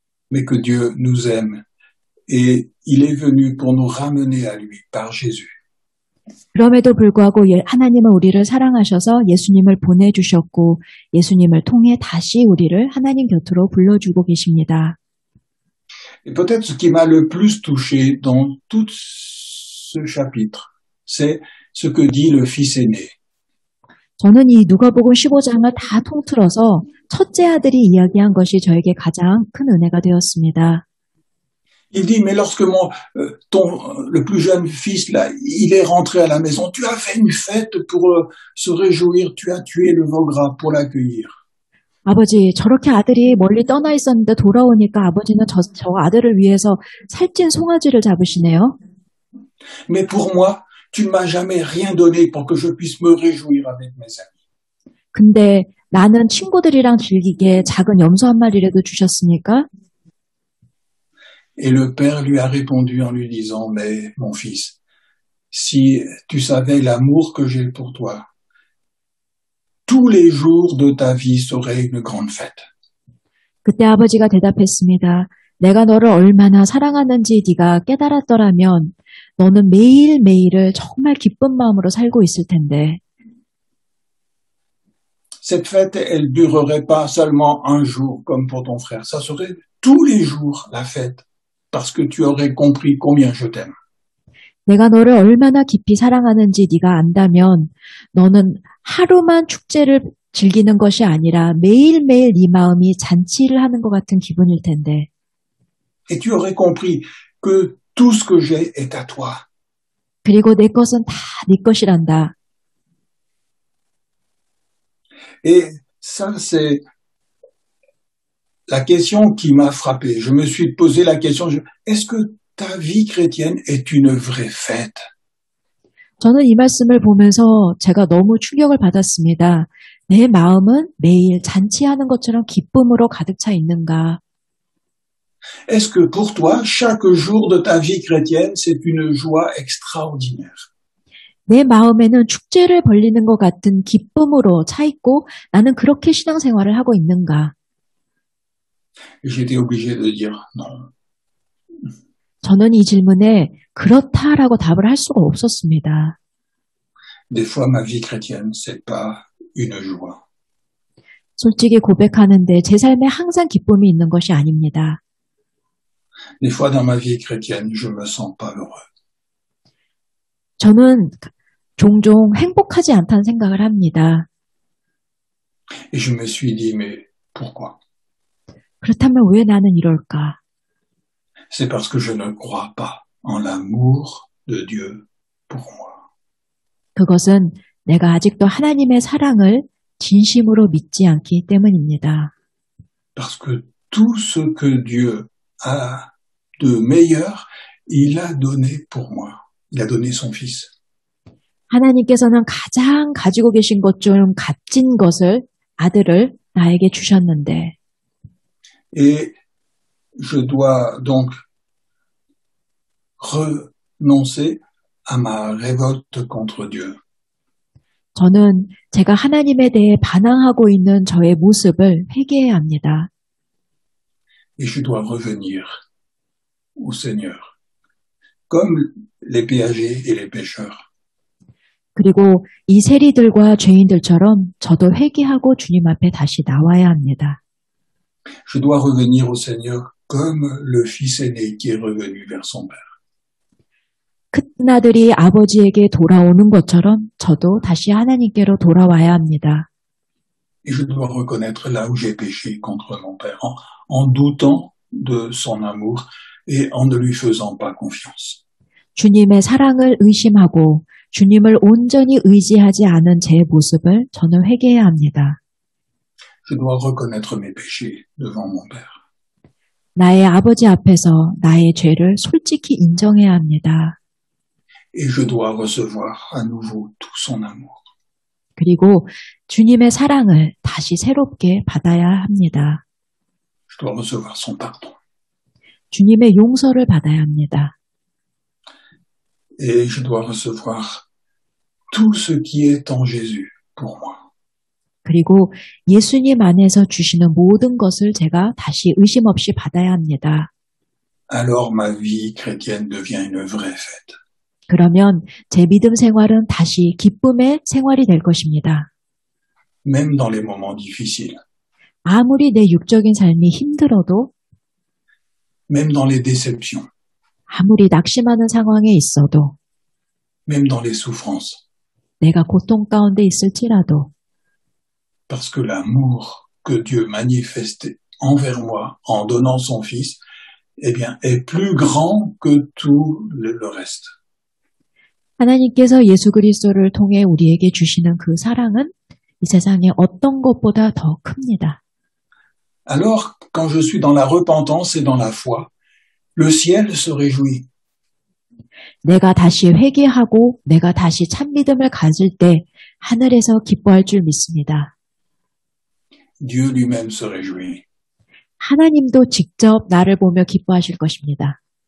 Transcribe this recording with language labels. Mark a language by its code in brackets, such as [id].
[fr] Mais que Dieu nous aime et il est venu pour nous ramener à lui par Jésus. [ko] 그럼에도 불구하고 하나님은 우리를 사랑하셔서 예수님을 보내주셨고 예수님을 통해 다시 우리를 하나님 곁으로 불러주고 계십니다. [fr] Et peut-être ce qui m'a le plus touché dans tout ce chapitre, c'est ce que dit le fils aîné. [ko] 저는 이 누가복음 15장을 다 통틀어서 첫째 아들이 이야기한 것이 저에게 가장 큰 은혜가 되었습니다. [fr] Il dit, mais lorsque le plus jeune fils, là, il est rentré à la maison, tu as fait une fête pour se réjouir, tu as tué le veau gras pour l'accueillir. [ko] 아버지, 저렇게 아들이 멀리 떠나 있었는데 돌아오니까 아버지는 저 아들을 위해서 살찐 송아지를 잡으시네요. [fr] Mais pour moi, tu ne m'as jamais rien donné pour que je puisse me réjouir avec mes amis. [ko] 근데 나는 친구들이랑 즐기게 작은 염소 한 마리라도 주셨습니까? [fr] Et le père lui a répondu en lui disant, mais mon fils, si tu savais l'amour que j'ai pour toi, tous les jours de ta vie seraient une grande fête. [ko] 그때 아버지가 대답했습니다. 내가 너를 얼마나 사랑하는지 네가 깨달았더라면 너는 매일매일을 정말 기쁜 마음으로 살고 있을 텐데. [fr] Cette fête, elle durerait pas seulement un jour comme pour ton frère, ça serait tous les jours la fête. Parce que tu aurais compris combien je t'aime. [ko] 내가 너를 얼마나 깊이 사랑하는지 네가 안다면 너는 하루만 축제를 즐기는 것이 아니라 매일매일 네 마음이 잔치를 하는 것 같은 기분일 텐데. [fr] Et tu aurais compris que tout ce que j'ai est à toi. [ko] 그리고 내 것은 다 네 것이란다. [fr] Et ça, c'est la question qui m'a frappé. Je me suis posé la question, est-ce que ta vie chrétienne est une vraie fête? [ko] 저는 이 말씀을 보면서 제가 너무 충격을 받았습니다. 내 마음은 매일 잔치하는 것처럼 기쁨으로 가득 차 있는가? [fr] Est-ce que pour toi, chaque jour de ta vie chrétienne, c'est une joie extraordinaire? [ko] 내 마음에는 축제를 벌리는 것 같은 기쁨으로 차 있고 나는 그렇게 신앙생활을 하고 있는가? [fr] J'étais obligé de dire non. [ko] 저는 이 질문에 그렇다라고 답을 할 수가 없었습니다. [fr] Des fois, ma vie chrétienne, c'est pas une joie. [ko] 솔직히 고백하는데 제 삶에 항상 기쁨이 있는 것이 아닙니다. [fr] Des fois, dans ma vie chrétienne, je me sens pas heureux. [ko] 저는 종종 행복하지 않다는 생각을 합니다. [fr] Et je me suis dit, mais pourquoi? [ko] 그렇다면 왜 나는 이럴까? [fr] C'est parce que je ne crois pas en l'amour de Dieu pour moi. [ko] 그것은 내가 아직도 하나님의 사랑을 진심으로 믿지 않기 때문입니다. [fr] Parce que tout ce que Dieu a de meilleur, il a donné pour moi. Il a donné son fils. [ko] 하나님께서는 가장 가지고 계신 것 중 값진 것을, 아들을 나에게 주셨는데 [fr] Et je dois donc renoncer à ma révolte contre Dieu. [ko] 저는 제가 하나님에 대해 반항하고 있는 저의 모습을 회개해야 합니다. [fr] Et je dois revenir au Seigneur, comme les péagers et les pécheurs. [ko] 그리고 이 세리들과 죄인들처럼 저도 회개하고 주님 앞에 다시 나와야 합니다. [fr] Je dois revenir au Seigneur comme le fils aîné qui est revenu vers son père. [ko] 큰 아들이 아버지에게 돌아오는 것처럼 저도 다시 하나님께로 돌아와야 합니다. [fr] Et je dois reconnaître là où j'ai péché contre mon père, en doutant de son amour et en ne lui faisant pas confiance. [ko] 주님의 사랑을 의심하고 주님을 온전히 의지하지 않은 제 모습을 저는 회개해야 합니다. [fr] Je dois reconnaître mes péchés devant mon père. [ko] 나의 아버지 앞에서 나의 죄를 솔직히 인정해야 합니다. [fr] Et je dois recevoir à nouveau tout son amour. [ko] 그리고 주님의 사랑을 다시 새롭게 받아야 합니다. [fr] Je dois recevoir son pardon. [ko] 주님의 용서를 받아야 합니다. [fr] Et je dois recevoir tout ce qui est en Jésus pour moi. [ko] 그리고 예수님 안에서 주시는 모든 것을 제가 다시 의심 없이 받아야 합니다. [fr] Alors ma vie chrétienne devient une vraie fête. [ko] 그러면 제 믿음 생활은 다시 기쁨의 생활이 될 것입니다. [fr] même dans les moments difficiles, [ko] 아무리 내 육적인 삶이 힘들어도, [fr] même dans les déceptions, [ko] 아무리 낙심하는 상황에 있어도, [fr] même dans les souffrances, [ko] 내가 고통 가운데 있을지라도, [fr] parce que l'amour que Dieu manifeste envers moi en donnant son Fils, eh bien, est plus grand que tout le reste. [ko] 하나님께서 예수 그리스도를 통해 우리에게 주시는 그 사랑은 이 세상의 어떤 것보다 더 큽니다. [fr] Alors, quand je suis dans la repentance et dans la foi, le ciel se réjouit. [ko] 내가 다시 회개하고 내가 다시 참믿음을 가질 때 하늘에서 기뻐할 줄 믿습니다. [fr] Dieu lui-même se réjouit. [ko] 하나님도 직접 나를 보며 기뻐하실 것입니다.